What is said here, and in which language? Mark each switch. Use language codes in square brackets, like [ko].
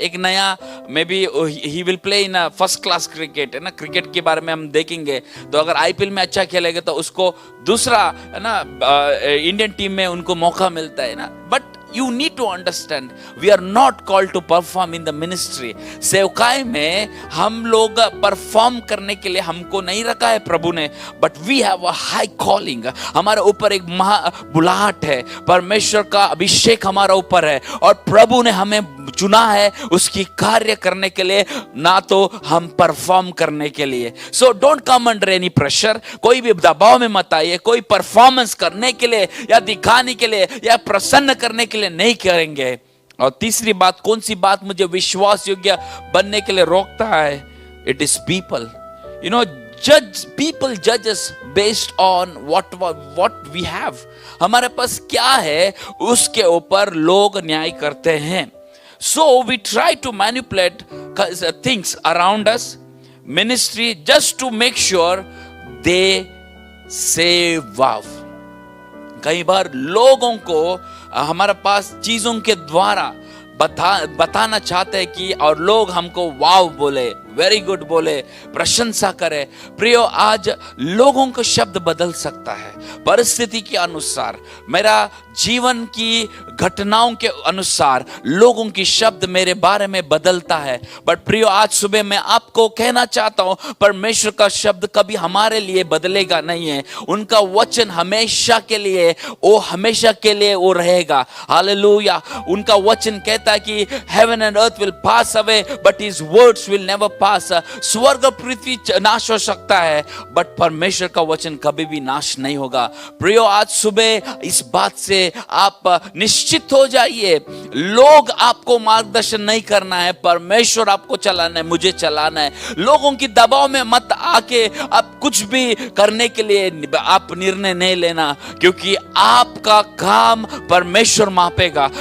[hi] एक नया [en] Maybe he will play in first class cricket, है ना? [hi] क्रिकेट के बारे में हम देखेंगे तो अगर आईपीएल में अच्छा खेलेगा तो उसको दूसरा, है ना, इंडियन टीम में उनको मौका मिलता है ना। [en] But you need to understand, we are not called to perform in the ministry। [hi] सेवकाई में हम लोग परफॉर्म करने के लिए हमको नहीं रखा है प्रभु ने, [en] but we have a high calling। [hi] हमारे ऊपर एक महा बुलाहट है, परमेश्वर का अभिषेक हमारा ऊपर है और प्रभु ने हमें चुना है उसकी कार्य करने के लिए, ना तो हम परफॉर्म करने के लिए। [en] So don't come under any pressure. [hi] कोई भी दबाव में मत आइए। कोई परफॉर्मेंस करने के लिए या दिखाने के लिए या प्रसन्न करने के लिए नहीं करेंगे। और तीसरी बात, कौन सी बात मुझे विश्वास योग्य बनने के लिए रोकता है? [en] It is people. You know, people judge us based on what we have। [hi] हमारे पास क्या है उसके ऊपर लोग न्याय करते हैं। [en] So we try to manipulate things around us, ministry, just to make sure they say wow। [hi] कई बार लोगों को हमारे पास चीजों के द्वारा बताना चाहते हैं कि, और लोग हमको वाव बोले, [en] very good [hi] बोले, प्रशंसा करे। प्रियो, आज लोगों को शब्द बदल सकता है परिस्थिति के अनुसार, मेरा जीवन की घटनाओं के अनुसार लोगों की शब्द मेरे बारे में बदलता है। बट प्रियो, आज सुबह मैं आपको कहना चाहता हूं, परमेश्वर का शब्द कभी हमारे लिए बदलेगा नहीं है। उनका वचन हमेशा के लिए, वो हमेशा के लिए वो रहेगा। हालेलुया। उनका वचन कहता है कि [en] heaven and earth will pass away but his words will never pass। [hi] स्वर्ग पृथ्वी नाश हो सकता है बट परमेश्वर का वचन कभी भी नाश नहीं होगा। प्रियो, आज सुबह इस बात से आप निश्चित हो जाइए, लोग आपको मार्गदर्शन नहीं करना है, परमेश्वर आपको चलाना है, मुझे चलाना है। लोगों की दबाव में मत आके आप कुछ भी करने के लिए आप निर्णय नहीं लेना, क्योंकि आपका काम परमेश्वर मापेगा।